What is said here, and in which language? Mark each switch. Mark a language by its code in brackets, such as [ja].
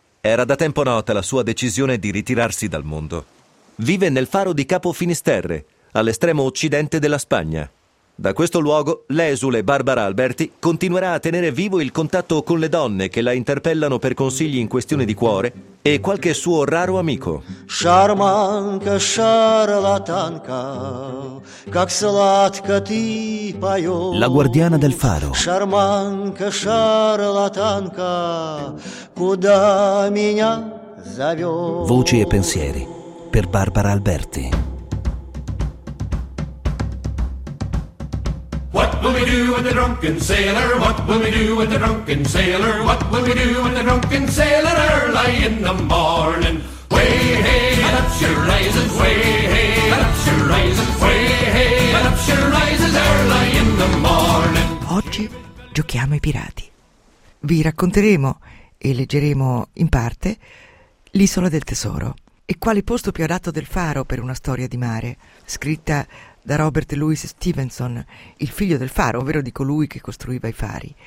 [it] Era da tempo nota la sua decisione di ritirarsi dal mondo. Vive nel faro di Capo Finisterre, all'estremo occidente della Spagna. Da questo luogo, l'esule Barbara Alberti continuerà a tenere vivo il contatto con le donne che la interpellano per consigli in questione di cuore e qualche suo raro amico. [ru] Шарманка, шарлатанка, как сладко ты поёшь. [it] La guardiana del faro. [ru] Шарманка, шарлатанка, куда меня зовёшь. [it] Voci e pensieri per Barbara Alberti. [en] What will we do with the drunken sailor? What will we do with the drunken sailor? What will we do with the drunken sailor early in the morning? Way hey, and up she rises. Way hey, and up she rises. Way hey, and up she rises early in the morning. [it] Oggi giochiamo ai pirati. Vi racconteremo e leggeremo in parte l'Isola del Tesoro. E quale posto più adatto del faro per una storia di mare, scritta da Robert Louis Stevenson, il figlio del faro, ovvero di colui che costruiva i fari.